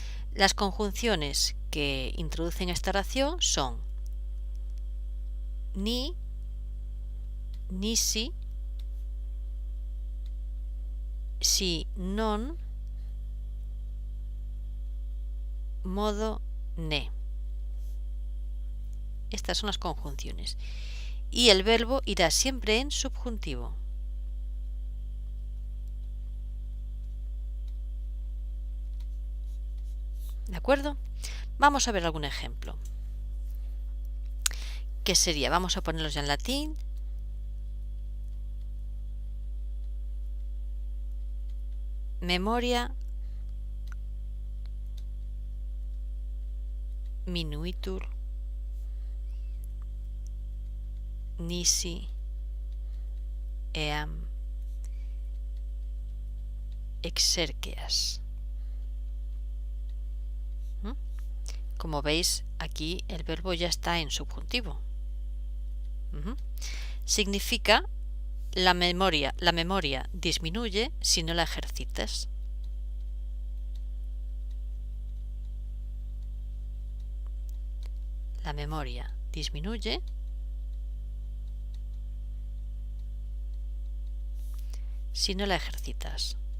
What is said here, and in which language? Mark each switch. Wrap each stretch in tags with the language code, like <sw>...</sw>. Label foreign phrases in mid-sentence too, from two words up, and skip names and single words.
<es>Las conjunciones que introducen esta oración son ni,</es> <la>nisi, si non, modo, ne.</la> <es>Estas son las conjunciones. Y el verbo irá siempre en subjuntivo. ¿De acuerdo? Vamos a ver algún ejemplo. ¿Qué sería? Vamos a ponerlos ya en latín.</es> <la>Memoria minuitur nisi eam exerceas.</la> <es>Como veis, aquí el verbo ya está en subjuntivo. Significa la memoria disminuye si no la ejercitas. La memoria disminuye si no la ejercitas.</es>